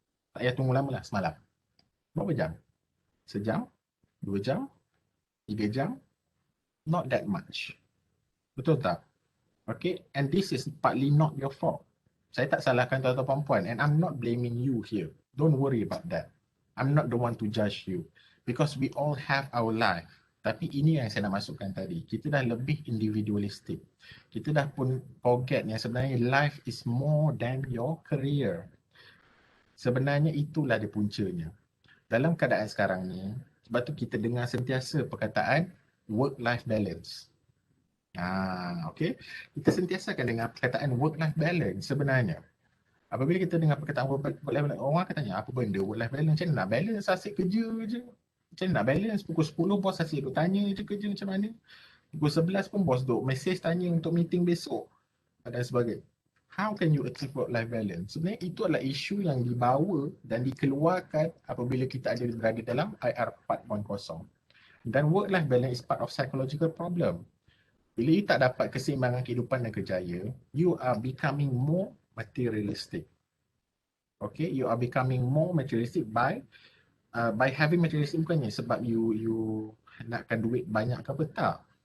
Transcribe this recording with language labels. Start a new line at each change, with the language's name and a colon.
Malay: Tak payah tunggu lama lah, semalam. Berapa jam? Sejam? 2 jam? 3 jam?
English: Not that much.
Malay: Betul tak?
English: Okay, and this is partly not your fault.
Malay: Saya tak salahkan tuan-tuan perempuan,
English: and I'm not blaming you here. Don't worry about that. I'm not the one to judge you. Because we all have our life.
Malay: Tapi ini yang saya nak masukkan tadi. Kita dah lebih individualistic. Kita dah pun forget yang sebenarnya
English: life is more than your career.
Malay: Sebenarnya itulah dia puncanya. Dalam keadaan sekarang ni, sebab tu kita dengar sentiasa perkataan work-life balance. Okay. Kita sentiasa akan dengar perkataan work-life balance sebenarnya. Apabila kita dengar perkataan work-life balance, orang akan tanya, apa benda work-life balance? Macam mana nak balance? Asyik kerja je. Macam mana nak balance? Pukul 10 bos asyik duk tanya je kerja macam mana. Pukul 11 pun bos duk message tanya untuk meeting besok dan sebagainya.
English: How can you achieve work-life balance?
Malay: Sebenarnya itu adalah isu yang dibawa dan dikeluarkan apabila kita ada berada dalam IR 4.0.
English: Dan work-life balance is part of psychological problem.
Malay: Bila you tak dapat keseimbangan kehidupan dan kerjaya,
English: you are becoming more materialistic. Okay, you are becoming more materialistic by having materialistic,
Malay: bukannya sebab you nakkan duit banyak ke apa, tak.